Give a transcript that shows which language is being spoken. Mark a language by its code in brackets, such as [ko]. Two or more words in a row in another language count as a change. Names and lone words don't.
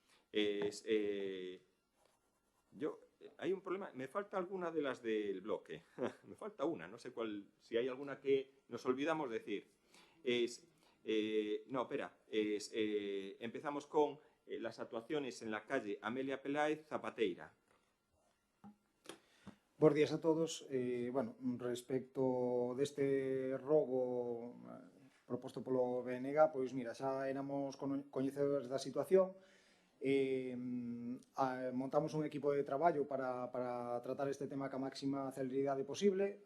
[es] Hay un problema, me falta alguna de las del bloque, me falta una, no sé cuál, si hay alguna que nos olvidamos decir. Empezamos con las actuaciones en la calle Amelia Peláez Zapateira. [gl] Bos días a todos. Respecto deste rogo proposto polo BNG, pois mira, xa éramos coñecedores da situación. Montamos un equipo de traballo para tratar este tema ca máxima celeridade posible.